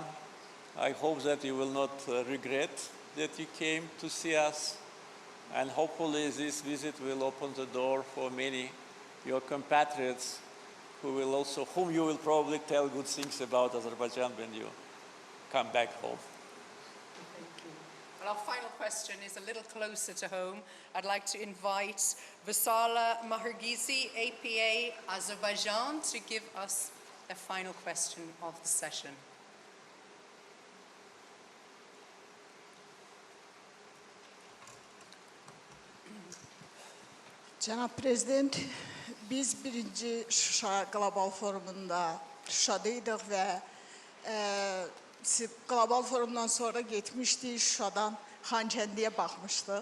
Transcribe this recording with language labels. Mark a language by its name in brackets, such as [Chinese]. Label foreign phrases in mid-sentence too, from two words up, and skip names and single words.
[English] I hope that you will not regret that you came to see us, and hopefully this visit will open the door for many your compatriots whom you will probably tell good things about Azerbaijan when you come back home. Well, our final question is a little closer to home. I'd like to invite Vasala Mahergizi, APA Azerbaijan, to give us a final question of the session. [Azerbaijani] Cənab Prezident, biz birinci Şuşa Qlobal Forumunda Şuşadaydık və Qlobal Forumdan sonra getmişdik, Şuşadan Xankəndiyə baxmışdıq.